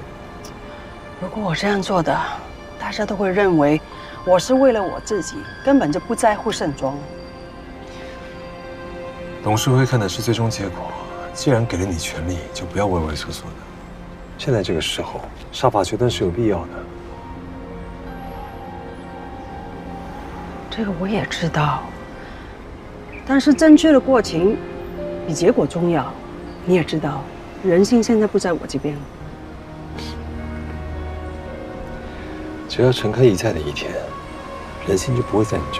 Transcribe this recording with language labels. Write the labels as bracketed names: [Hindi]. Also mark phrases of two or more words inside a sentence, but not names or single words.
[Chinese] 如果我這樣做的，大家都會認為我是為了我自己，根本就不在乎盛宗。董事會看的是最終結果。既然給了你權力，就不要畏畏縮縮的。現在這個時候，殺伐決斷是有必要的。這個我也知道，但是正確的過程比結果重要。你也知道，人性現在不在我這邊。只要陳開怡在的一天，人性就不會在你這兒。